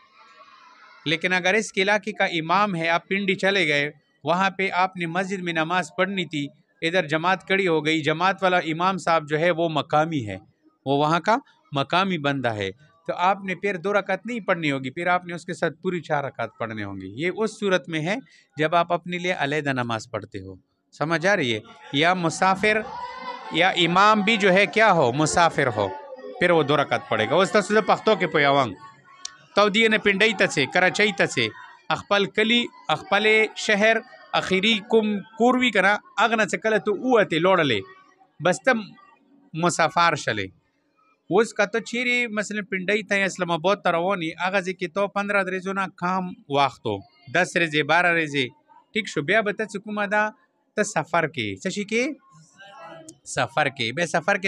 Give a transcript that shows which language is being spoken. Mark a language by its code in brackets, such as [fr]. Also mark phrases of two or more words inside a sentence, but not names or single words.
[ur] لیکن اگر اس کے علاقے کا امام ہے، آپ پنڈی چلے گئے، وہاں پہ آپ نے مسجد میں نماز پڑھنی تھی، ادھر جماعت کھڑی ہو گئی، جماعت والا امام صاحب جو ہے وہ مقامی ہے، وہ وہاں کا مقامی بندہ ہے، تو آپ نے پھر 2 رکعت نہیں پڑھنی ہوگی، پھر آپ نے اس کے ساتھ پوری 4 رکعت پڑھنے ہوں گی۔ یہ اس صورت میں ہے جب آپ اپنے لیے علیحدہ نماز پڑھتے ہو۔ سمجھ آ رہی ہے؟ یا مسافر یا امام بھی جو ہے کیا ہو، مسافر ہو، پھر وہ 2 رکعت پڑھے گا۔ [ps] اس تاسو پښتو کې پویاوم تو دی نه پنډۍ ته سي، کراچۍ ته سي، خپل کلی، خپل شهر، اخیری کوم کور وي کنه هغه نه چې کله ته ووتې لوړلې بس ته مسافر شلې، اوس که ته چیرې مثلا پنډۍ ته یا اسلام آباد ته روان یې، هغه ځای کې تو 15 ورځو نه کم وخت و، 10 ورځې 12 ورځې، ټیک شو، بیا به ته چې کومه ده ته سفر کې څه شي کې، سفر کې، بیا سفر